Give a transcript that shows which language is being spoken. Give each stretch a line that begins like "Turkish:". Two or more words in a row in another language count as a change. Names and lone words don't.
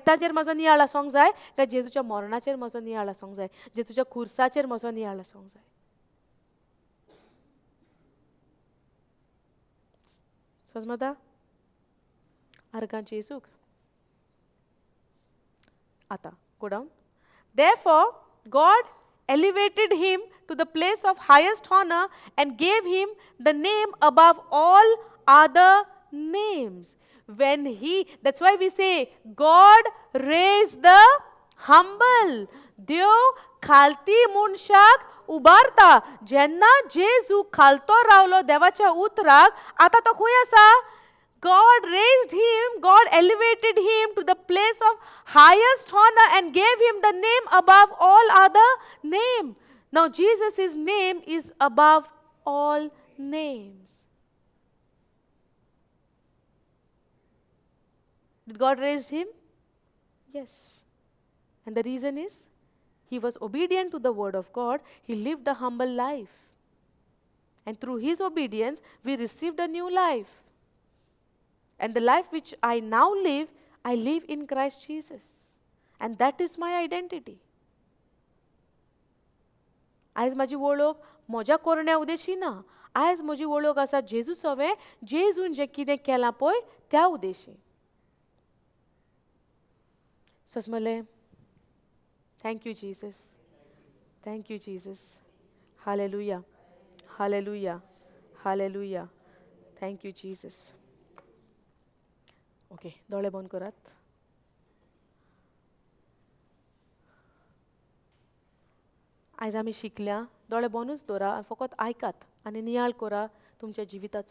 Konkani: ताचेर म्हजो नियाळ आसूंक जाय. त्या जेजूच्या मरणाचेर म्हजो नियाळ आसूंक जाय. जेजूच्या खुर्साचेर म्हजो नियाळ आसूंक जाय. समजता? आर्गां जेजूक आतां
English: go down. Therefore God elevated him to the place of highest honor and gave him the name above all other names. That's why we say God raised the humble.
Konkani: देव खालती मनशाक उबारता. जेन्ना जेजू खालतो रावलो देवाच्या उतराक, आता तो खंय आसा?
English: God raised him, God elevated him to the place of highest honor and gave him the name above all other name. Now Jesus' name is above all names. Did God raise him? Yes. And the reason is, he was obedient to the word of God. He lived a humble life. And through his obedience, we received a new life. And the life which I now live, I live in Christ Jesus. And that is my identity.
Konkani: आयज माझी वळख म्हज्या करण्या उद्देशी ना. आयज म्हजी वळख आसा जेजू सवे, जेजून जे कितें केलां पळय त्या उद्देशी. सस्मले,
English: Thank you Jesus. Thank you Jesus. हालेलुया. हालेलुया. हालेलुया. Thank you Jesus. ओके,
Konkani: दोळे बंद करात. आयज आमी शिकल्या, दोळे बंदूच दवरा, फकत आयकात आनी नियाळ करा तुमच्या जिविताचो.